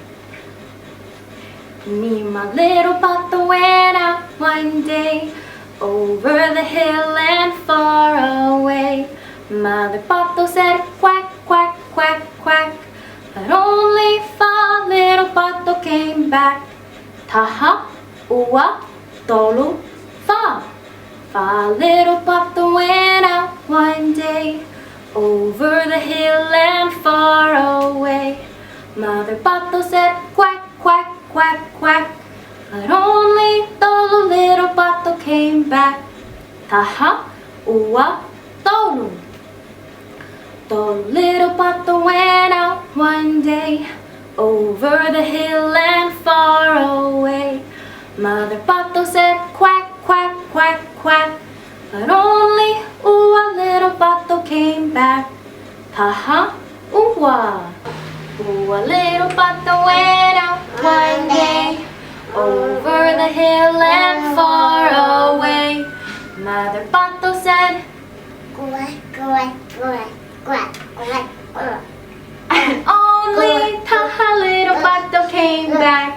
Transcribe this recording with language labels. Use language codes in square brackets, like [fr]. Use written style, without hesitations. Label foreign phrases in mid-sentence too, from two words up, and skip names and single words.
[en] Me and my little pato went out one day over the hill and far away. Mother pato said quack, quack, quack, quack, but only 5 little pato came back. [to] Taha, ua, tolu, fa. [en] 5 little pato went out one day over the hill and far away. Mother pato said quack, quack, quack, quack. [to] taha, ua, tolu. [en] The little pato went out one day, over the hill and far away. Mother pato said quack, quack, quack, quack, but only ua little pato came back. [to] Taha, ua. [en] Ua little pato went out one day, over the hill and far away. Mother pato said, Quack, quack, quack, quack, quack, quack. and only Taha little pato came back.